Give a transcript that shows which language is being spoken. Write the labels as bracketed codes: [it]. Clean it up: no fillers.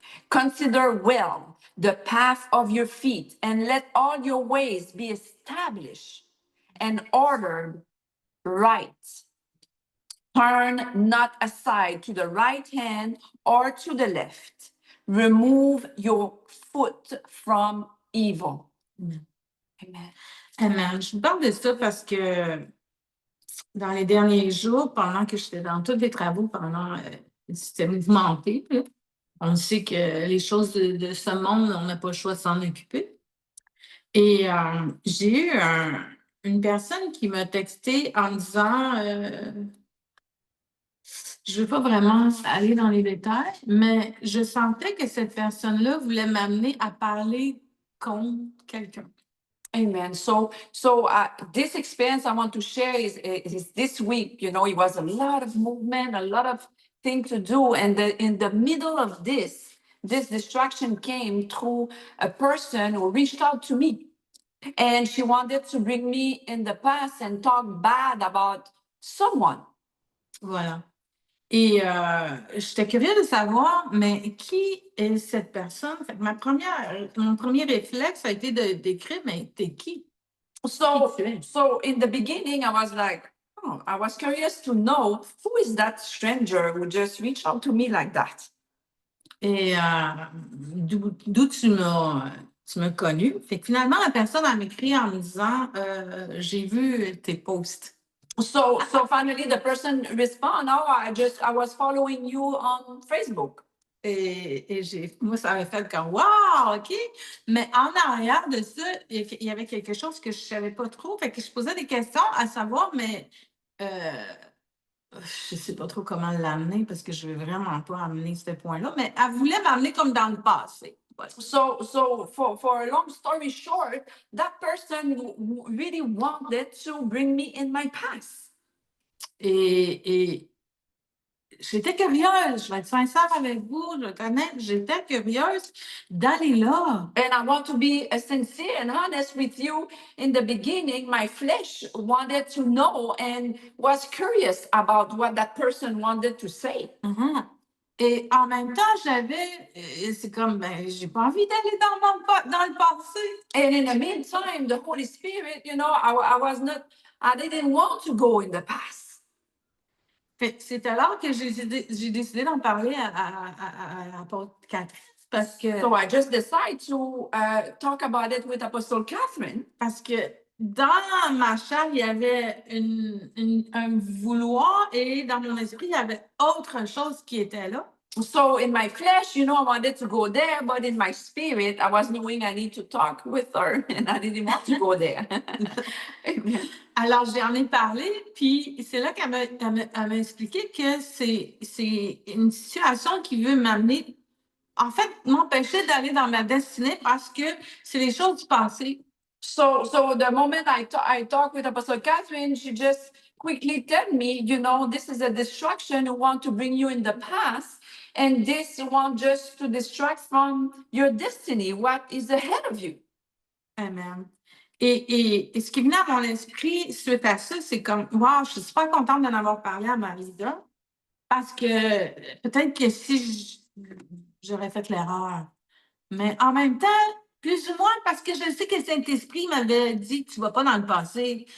[en] Consider well the path of your feet, and let all your ways be established and ordered right. Turn not aside to the right hand or to the left. Remove your foot from evil. Amen. Amen. [fr] Je vous parle de ça parce que dans les derniers jours, pendant que j'étais dans tous les travaux, c'était mouvementé, là, on sait que les choses de ce monde, on n'a pas le choix de s'en occuper. Et j'ai eu une personne qui m'a texté en me disant, je ne veux pas vraiment aller dans les détails, mais je sentais que cette personne-là voulait m'amener à parler contre quelqu'un. Amen. [en] So this experience I want to share is this week. You know, it was a lot of movement, a lot of things to do, and in the middle of this distraction came through a person who reached out to me, and she wanted to bring me in the past and talk bad about someone. [fr] Voilà. Et j'étais curieuse de savoir, mais qui est cette personne? Fait que mon premier réflexe a été d'écrire, mais t'es qui? [en] So in the beginning, I was like, oh, I was curious to know who is that stranger who just reached out to me like that. [fr] Et d'où tu m'as connu? Fait que finalement, la personne a m'écrit en me disant, j'ai vu tes posts. [en] So finally the person respond, oh, I was following you on Facebook. [fr] Et moi, ça avait fait comme wow, OK. Mais en arrière de ça, il y avait quelque chose que je ne savais pas trop. Fait que je posais des questions à savoir, mais je ne sais pas trop comment l'amener parce que je ne veux vraiment pas amener ce point-là. Mais elle voulait m'amener comme dans le passé. [en] So for a long story short, that person really wanted to bring me in my past. [fr] Et j'étais curieuse, je vais être sincère avec vous, je connais, j'étais curieuse d'aller là. [en] And I want to be sincere and honest with you. In the beginning, my flesh wanted to know and was curious about what that person wanted to say. [fr] Et en même temps, c'est comme, j'ai pas envie d'aller dans le passé. [en] And in the meantime, the Holy Spirit, you know, I didn't want to go in the past. [fr] C'est alors que j'ai décidé d'en parler à l'apôtre Catherine. Parce que, [en] So I just decided to talk about it with Apostle Catherine. [fr] Parce que dans ma chair, il y avait un vouloir et dans mon esprit, il y avait autre chose qui était là. [en] So in my flesh, I wanted to go there, but in my spirit, I was knowing I need to talk with her, and I didn't want to go there. Amen. [fr] Alors, j'en ai parlé, puis c'est là qu'elle m'a expliqué que c'est une situation qui veut m'amener, en fait, m'empêcher d'aller dans ma destinée parce que c'est les choses du passé. [en] So the moment I talked with Apostle Catherine, she just quickly told me, this is a distraction who want to bring you in the past, and this want just to distract from your destiny, what is ahead of you. Amen. [fr] Et ce qui venait à mon esprit suite à ça, c'est comme, wow, je suis super contente d'en avoir parlé à ma leader parce que peut-être que si j'aurais fait l'erreur. Mais en même temps, plus ou moins, parce que je sais que le Saint-Esprit m'avait dit, tu ne vas pas dans le passé.